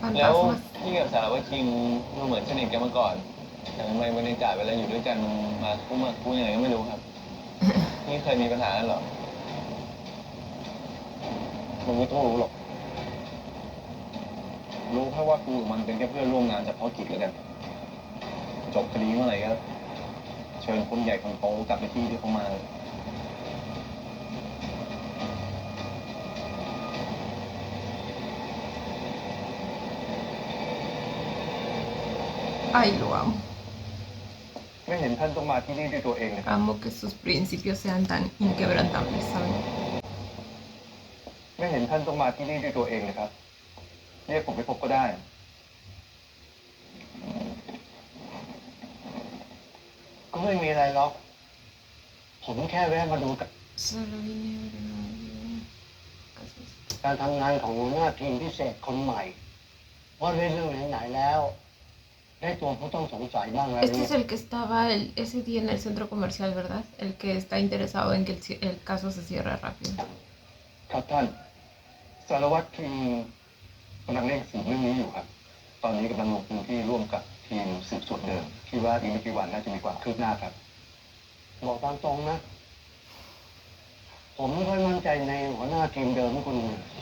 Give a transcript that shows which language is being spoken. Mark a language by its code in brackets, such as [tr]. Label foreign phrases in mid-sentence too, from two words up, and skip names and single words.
[th] แล้ว [es] fantasmas. [th] พี่กับสารวัตรคิงดูเหมือนสนิทกันมาก่อน แต่ทำไมบรรยากาศเวลาอยู่ด้วยกันมาคู่ยังไงก็ไม่รู้ครับ นี่เคยมีปัญหากันเหรอ มึงไม่ต้องรู้หรอก รู้แค่ว่ากูกับมันเป็นแค่เพื่อนร่วมงานเฉพาะกิจแล้วกัน จบคดีเมื่อไหร่ก็เชิญคนใหญ่คนโตกลับไปที่เขามา [es] Ay, lo amo. [th] ไม่เห็นท่านต้องมาที่นี่ด้วยตัวเองเลยครับ [es] Amo que sus principios sean tan inquebrantables, ¿saben? [th] ไม่เห็นท่านต้องมาที่นี่ด้วยตัวเองเลยครับ เรียกผมไปพบก็ได้ ก็ไม่มีอะไรหรอก ผมแค่แวะมาดูกับ [es] Solo vine a ver a alguien. Casos. [th] การทำงานของหัวหน้าทีมพิเศษคนใหม่ว่าเรื่องไหนๆแล้ว ได้ตัวผู้ต้องสงสัยบ้างแล้ว [es] Este [th] เนี่ [es] es [th] ย [es] el que estaba ese día en el centro comercial, ¿verdad? El que está interesado en que el caso se cierre rápido. [th] ครับท่าน สารวัตรทีมกำลังเร่งสืบเรื่องนี้อยู่ครับ ตอนนี้กำลังลงพื้นที่ร่วมกับทีมสืบสวนเดิมคิดว่าอีกไม่กี่วันน่าจะมีความคืบหน้าครับ บอกตามตรงนะ ผมไม่ค่อยมั่นใจในหัวหน้าทีมเดิมของคุณเลย